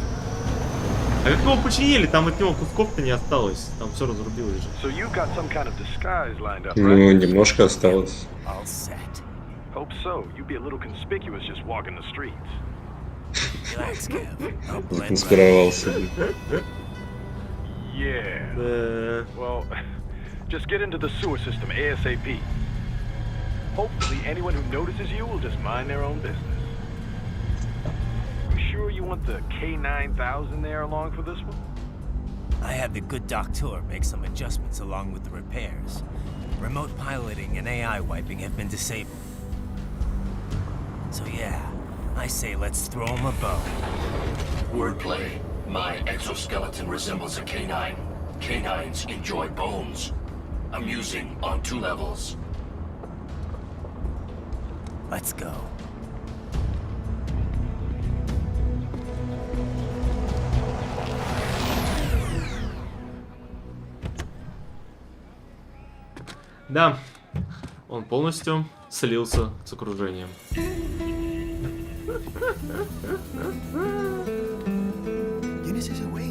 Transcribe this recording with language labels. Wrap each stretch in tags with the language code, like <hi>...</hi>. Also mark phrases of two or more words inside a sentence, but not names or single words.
<ru>А как его починили? Там от него кусков-то не осталось. Там все разрубилось же. Ну, немножко осталось. Конспировался.</ru> <en>Just get into the sewer system ASAP. Hopefully, anyone who notices you will just mind their own business. You sure you want the K9000 there along for this one? I had the good doctor make some adjustments along with the repairs. Remote piloting and AI wiping have been disabled. So yeah, I say let's throw him a bone. Wordplay. My exoskeleton resembles a canine. Canines enjoy bones. Amusing on 2 levels. Let's go.</en> <ru>Да, он полностью слился с окружением.</ru> <es>¿Quién es ese güey?</es>